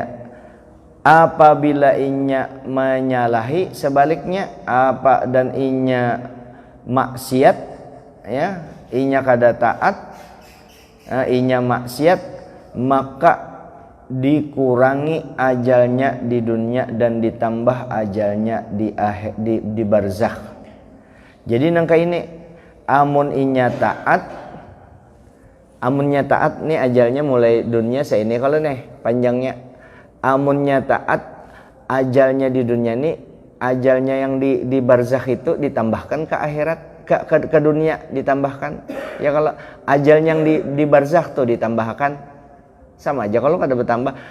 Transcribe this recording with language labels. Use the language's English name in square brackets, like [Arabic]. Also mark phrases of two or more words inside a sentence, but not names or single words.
[Banjar] Apabila inya menyalahi, sebaliknya apa dan inya maksiat ya, inya kada taat, inya maksiat, maka dikurangi ajalnya di dunia dan ditambah ajalnya di barzakh. Jadi nangka ini amun inya taat, amunnya taat nih ajalnya mulai dunia ini kalau nih panjangnya. Amunnya taat, ajalnya di dunia nih, ajalnya yang di barzakh itu ditambahkan ke akhirat, ke dunia ditambahkan. Ya kalau ajal yang di barzakh tuh ditambahkan, sama aja kalau kada bertambah.